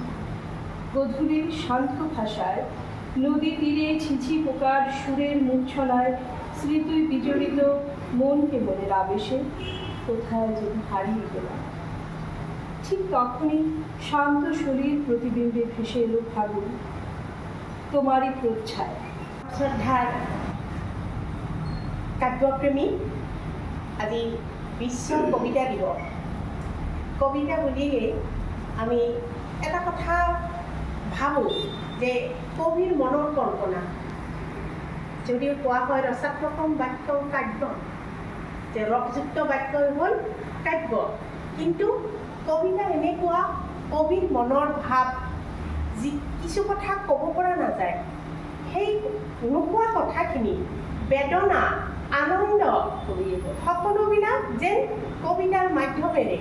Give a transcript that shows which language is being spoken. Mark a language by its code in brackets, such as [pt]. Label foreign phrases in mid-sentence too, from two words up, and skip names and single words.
[bn] গধূলির শান্ত ভাষায় নদী তীরে ছিছি পোকার সুরের মূর্ছনায় স্মৃতি বিজড়িত মন কেবলের আবেশে কোথায় যেন হারিয়ে গেলাম। ঠিক তখনই শান্ত শরীর প্রতিবিম্বে ভেসে এলো ফাগুন তোমারই প্রচ্ছায়। শ্রদ্ধার কাব্যপ্রেমী, আজি বিশ্ব কবিতা দিবস। [as] কবিতা বুলিলে আমি এটা কথা ভাবোঁ যে কবিৰ মনৰ কল্পনা। যদিও কোৱা হয় [sa] ৰসাত্মকম বাক্য কাব্য, [as] যে ৰসযুক্ত বাক্যই হ'ল কাব্য, কিন্তু কবিতা এনেকুৱা কবিৰ মনৰ ভাৱ, যি কিছু কথা ক'ব পৰা নাযায়, সেই নোকোৱা কথাখিনি বেদনা, আনন্দ সকলোবিলাক যেন কবিতাৰ মাধ্যমেৰে।